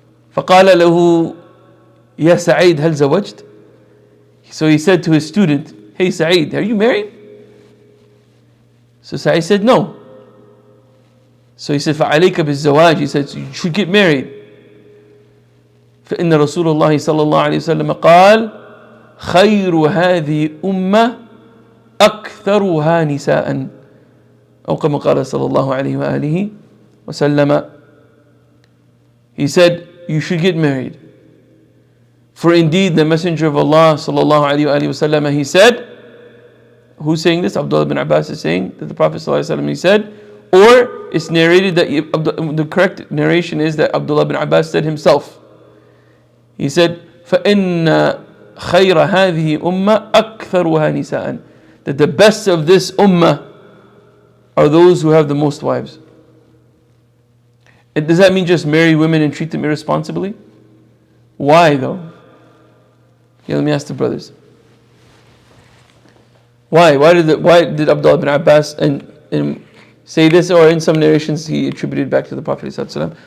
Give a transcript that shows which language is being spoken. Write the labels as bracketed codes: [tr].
[ar] فقال له يا سعيد هل زوجت? [en] So he said to his student, hey Sa'id, are you married? So Sa'id said, no. So he said, [ar] فَعَلَيْكَ بِالزَّوَاجِ. [en] He said, so you should get married. [ar] فإن رسول الله صلى الله عليه وسلم قال خير هذه أمة أكثرها نساء أو كما قال صلى الله عليه وآله وسلم. [en] He said, you should get married. For indeed the Messenger of Allah [ar] صلى الله عليه وآله وسلم, [en] he said, who's saying this? Abdullah bin Abbas is saying that the Prophet [ar] صلى الله عليه وسلم, [en] he said, or it's narrated that the correct narration is that Abdullah bin Abbas said himself. He said, [ar] فَإِنَّ خَيْرَ هَذِهِ أُمَّةً أَكْثَرُهَا نِسَاءً. [en] That the best of this ummah are those who have the most wives. And does that mean just marry women and treat them irresponsibly? Why though? Okay, let me ask the brothers. Why? Why did Abdullah bin Abbas and say this, or in some narrations he attributed back to the Prophet ﷺ?